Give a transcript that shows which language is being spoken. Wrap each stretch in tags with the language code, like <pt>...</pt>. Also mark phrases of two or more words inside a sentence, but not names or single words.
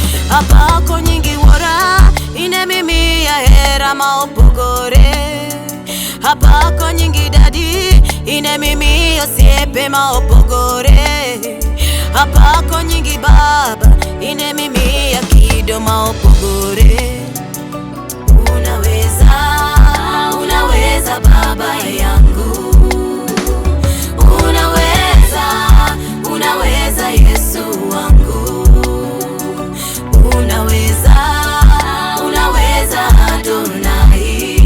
<luo>Apako nyingi Wuora, in emimiya hera ma opogore. Apako nyingi Dadi, in emimiya osiepe ma opogore. Apako nyingi Baba, in emimiya kido ma opogore.</luo> <sw>Unaweza, unaweza Baba yangu. Unaweza, unaweza Yesu wangu. Unaweza, unaweza Adonai.</sw>